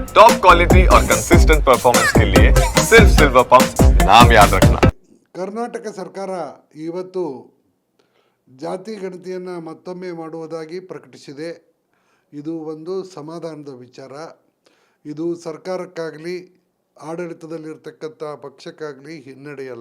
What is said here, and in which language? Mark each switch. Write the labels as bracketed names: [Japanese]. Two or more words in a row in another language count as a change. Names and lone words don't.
[English] top quality [Hindi] और [English] consistent performance [Hindi] के लिए सिर्फ सिल्वर पंप नाम याद रखना। [Kannada] ಕರ್ನಾಟಕ ಸರ್ಕಾರ ಇವತ್ತು ಜಾತಿ ಗಣತಿಯನ್ನು ಮತ್ತೊಮ್ಮೆ ಮಾಡುವುದಾಗಿ ಪ್ರಕಟಿಸಿದೆ. ಇದು ಒಂದು ಸಮಾಧಾನದ ವಿಚಾರ. ಇದು ಸರ್ಕಾರಕ್ಕಾಗಲಿ ಆಡಳಿತದಲ್ಲಿರ್ತಕ್ಕಂಥ ಪಕ್ಷಕ್ಕಾಗಲಿ ಹಿನ್ನಡೆಯಲ್ಲ.